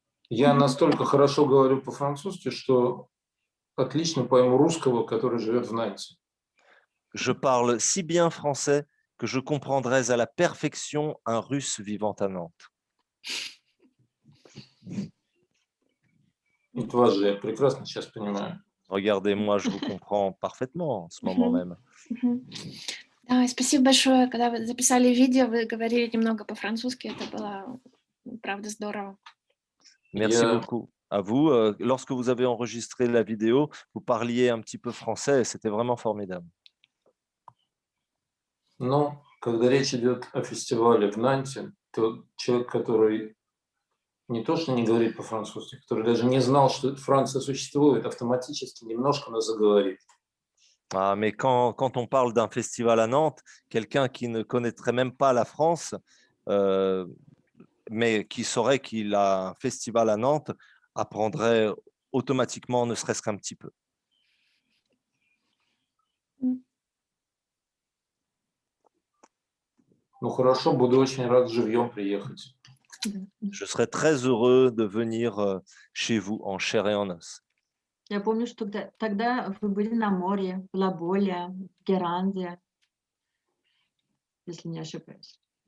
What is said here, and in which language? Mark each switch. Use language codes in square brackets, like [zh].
[ru] Я настолько хорошо говорю по-французски, что отлично пойму русского, который живет в Нанте. [fr] Je parle si bien français que je comprendrais à la perfection un Russe vivant à Nantes. [ru] Вот вас же я прекрасно сейчас понимаю. [fr] Regardez, moi, je vous comprends parfaitement en ce moment [ru] Мгм. [fr] même. [ru] Мгм. Да, спасибо большое. Когда вы записали видео, вы говорили немного по-французски. Это было, правда, здорово. [fr] Merci [ru] Я- [fr] beaucoup à vous. Lorsque vous avez enregistré la vidéo, vous parliez un petit peu français et c'était vraiment formidable. [ru] Но когда речь идет о фестивале в Нанте, то человек, который не то что не говорит по-французски, который даже не знал, что Франция существует, автоматически немножко, но заговорит. [fr] Ah, mais quand on parle d'un festival à Nantes, quelqu'un qui ne connaîtrait même pas la France, mais qui saurait qu'il a un festival à Nantes, apprendrait automatiquement, ne serait-ce qu'un petit peu. [ru] Ну хорошо, буду очень рад живьем приехать. [fr] Je serais très heureux de venir chez vous en chair et en os. [ru] Я помню, что тогда вы были на море, в Лаболе, в Геранде, если не ошибаюсь.